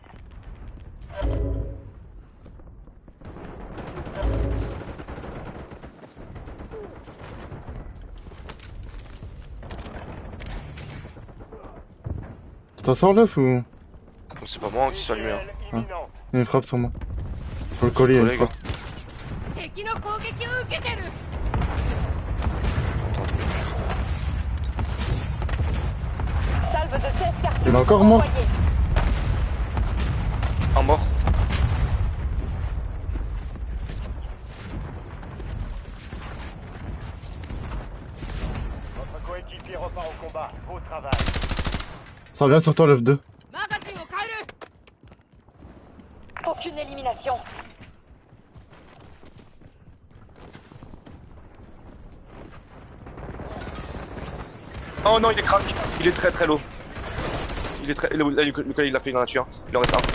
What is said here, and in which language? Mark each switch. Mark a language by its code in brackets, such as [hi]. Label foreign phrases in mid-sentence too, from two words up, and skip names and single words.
[fr] Tu t'en sors, l'œuf ou... C'est pas moi qui suis allumé, hein. Visuel imminente. Il y a une frappe sur moi. Faut le coller, il y a une Collègue, frappe. [ja] 敵の攻撃を受けてる [fr] Salve de 16 cartouches. Il est encore mort. envoyées. Un mort. Votre coéquipier repart au combat. Beau travail. Ça revient sur toi, l'œuf 2. [ja] マガジンを変える [fr] Aucune élimination. Oh non, il est crack. Il est très très low. Il est très. Là, Lucas, il l'a fait dans la nature. Il en reste un.